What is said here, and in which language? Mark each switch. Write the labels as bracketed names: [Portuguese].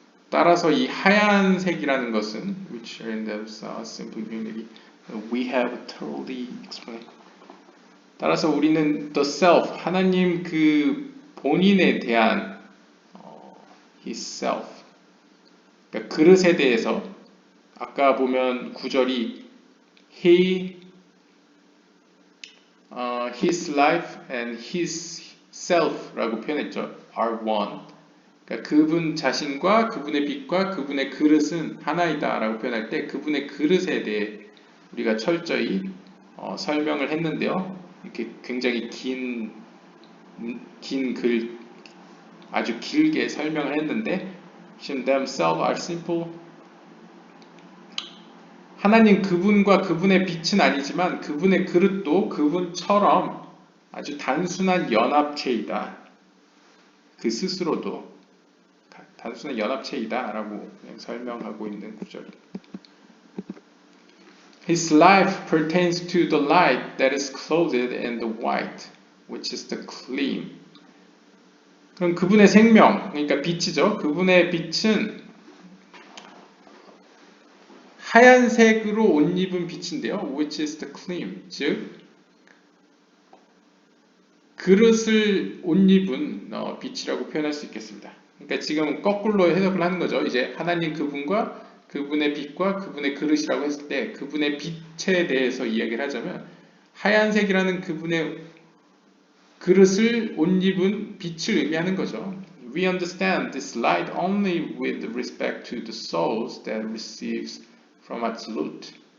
[Korean] 따라서 이 하얀색이라는 것은 [English] which are in themselves simple unity, we have thoroughly explained. [Korean] 따라서 우리는 [English] the self, [Korean] 하나님 그 본인에 대한 [English] his self, [Korean] 그러니까 그릇에 대해서 아까 보면 구절이 [English] his life and his self [Korean] 라고 표현했죠. [English] are one. [Korean] 그러니까 그분 자신과 그분의 빛과 그분의 그릇은 하나이다라고 표현할 때 그분의 그릇에 대해 우리가 철저히 설명을 했는데요. 이렇게 굉장히 긴 글, 아주 길게 설명을 했는데, [English] themselves are simple. [Korean] 하나님 그분과 그분의 빛은 아니지만 그분의 그릇도 그분처럼 아주 단순한 연합체이다. 그 스스로도 단순한 연합체이다 라고 설명하고 있는 구절입니다. [English] His life pertains to the light that is clothed in the white, which is the gleam. [Korean] 그럼 그분의 생명, 그러니까 빛이죠. 그분의 빛은 하얀색으로 옷 입은 빛인데요. [English] which is the gleam, [Korean] 즉 그릇을 옷 입은 빛이라고 표현할 수 있겠습니다. 그러니까 지금 거꾸로 해석을 하는 거죠. 이제 하나님 그분과 그분의 빛과 그분의 그릇이라고 했을 때 그분의 빛에 대해서 이야기를 하자면 하얀색이라는 그분의 그릇을 옷 입은 빛을 의미하는 거죠. [English] We understand this light only with respect to the souls that receives from Absolute.